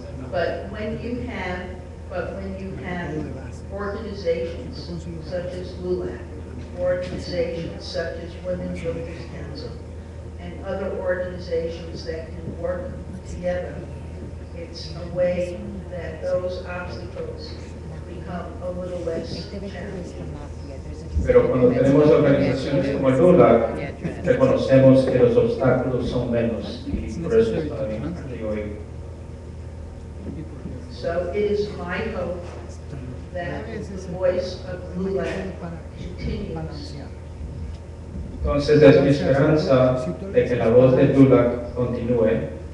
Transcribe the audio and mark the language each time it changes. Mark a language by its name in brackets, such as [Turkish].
[English] But when you have organizations such as LULAC, organizations such as Women's Builders Council, and other organizations that can work together, it's a way that those obstacles become a little less challenging. [Spanish] Pero cuando tenemos organizaciones como el LULAC, reconocemos que los obstáculos son menos y por eso está bien aquí hoy. [English] So it is my hope that the voice of LULAC continues. [Spanish] Entonces es mi esperanza de que la voz de LULAC continúe.